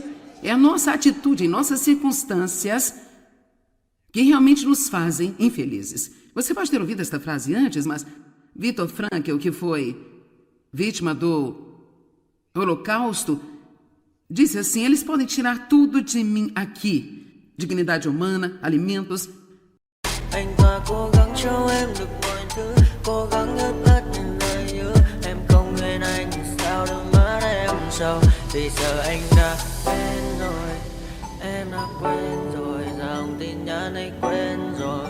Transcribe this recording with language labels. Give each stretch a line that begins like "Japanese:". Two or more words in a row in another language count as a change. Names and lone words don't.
Portuguese: É a nossa atitude em nossas circunstâncias que realmente nos fazem infelizes. Você pode ter ouvido esta frase antes, mas Viktor Frankl, que foi vítima do Holocausto, disse assim: eles podem tirar tudo de mim aqui, dignidade humana, alimentos.
Vietnamese: Anh ta cố gắng cho em được mọi thứ, cố gắng ướt át những lời nhớ. Em không quên anh thì sao đôi mắt em sầu. Vì giờ anh đã quên rồi, em đã quên rồi, dòng tin nhắn anh quên rồi.